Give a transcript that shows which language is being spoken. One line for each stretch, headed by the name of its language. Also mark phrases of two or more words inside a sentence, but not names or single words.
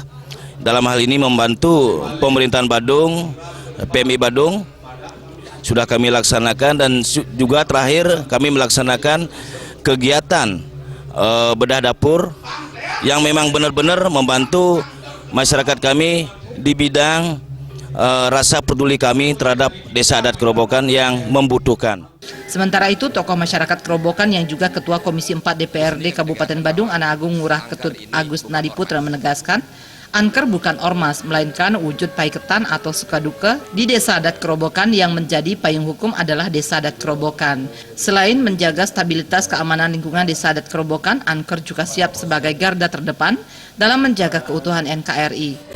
Indonesian: Dalam hal ini membantu pemerintahan Badung, PMI Badung, sudah kami laksanakan, dan juga terakhir kami melaksanakan kegiatan bedah dapur yang memang benar-benar membantu masyarakat kami di bidang rasa peduli kami terhadap Desa Adat Kerobokan yang membutuhkan. Sementara itu, tokoh masyarakat Kerobokan yang juga Ketua Komisi 4 DPRD Kabupaten Badung, Anak Agung Ngurah Ketut Agus Nadiputra menegaskan, Anker bukan ormas, melainkan wujud paiketan atau sukaduka di Desa Adat Kerobokan yang menjadi payung hukum adalah Desa Adat Kerobokan. Selain menjaga stabilitas keamanan lingkungan Desa Adat Kerobokan, Anker juga siap sebagai garda terdepan dalam menjaga keutuhan NKRI.